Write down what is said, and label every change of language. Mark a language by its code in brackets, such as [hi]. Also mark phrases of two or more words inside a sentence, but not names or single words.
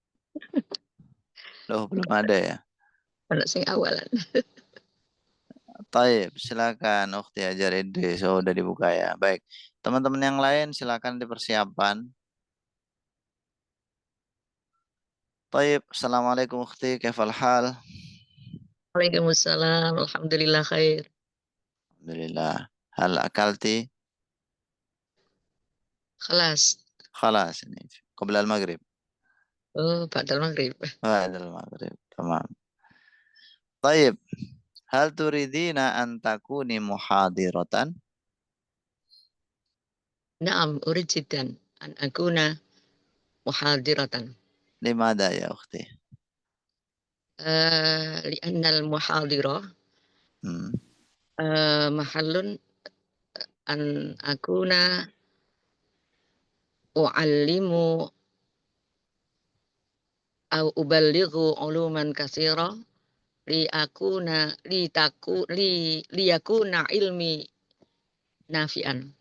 [id] Loh, belum ada ya. Anak saya awalan. Taib, silakan Ukhti Hajar Idris. Oh, udah dibuka ya. Baik. Teman-teman yang lain silakan dipersiapkan. Taib, [ar] السلام عليكم أختي, كيف الحال? وعليكم السلام. الحمد لله خير. الحمد لله. هل أكلت? خلاص. خلاص ini. قبل المغرب. Oh, بعد المغرب. بعد المغرب. تمام. طيب. هل تريدين أن تكوني محاضرة? نعم، أريد جدا أن أكون محاضرة. لماذا يا أختي? لأن المحاضرة محل أن أكون أعلم أو أبلغ علوما كثيرة ليكون علمي نافعا.